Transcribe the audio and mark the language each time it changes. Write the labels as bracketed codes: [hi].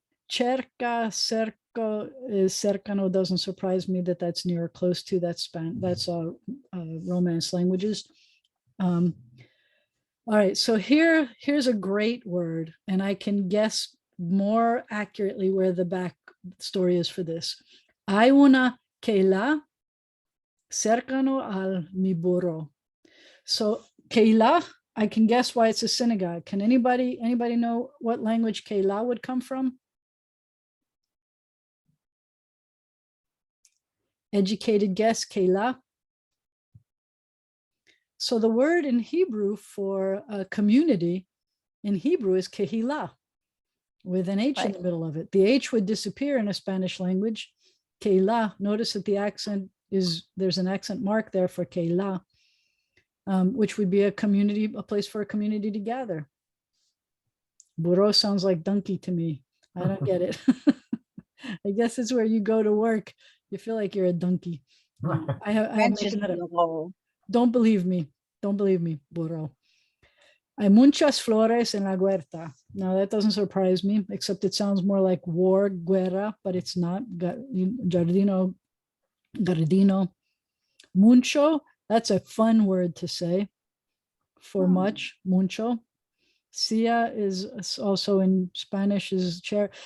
[en] Cerca, cerco is cercano, doesn't surprise me that that's near or close to, that's Romance languages. All right, so here's a great word, and I can guess more accurately where the back story is for this. [lad] Hay una keila cercano al mi burro. [en] So keila, I can guess why it's a synagogue. Can anybody know what language keila would come from? Educated guess, keila. So the word in Hebrew for a community in Hebrew is kehilah, with an H in Right. the middle of it. The H would disappear in a Spanish language. Kehilah, notice that the accent is, there's an accent mark there for kehilah, which would be a community, a place for a community to gather. Burro sounds like donkey to me. I don't get it. I guess it's where you go to work. You feel like you're a donkey. I have making that up. Don't believe me. Don't believe me, burro. [lad] Hay muchas flores en la huerta. [en] Now that doesn't surprise me, except it sounds more like war, guerra, but it's not. Jardino, Gardino. Mucho, that's a fun word to say. For much, mucho. Sia is also in Spanish is chair.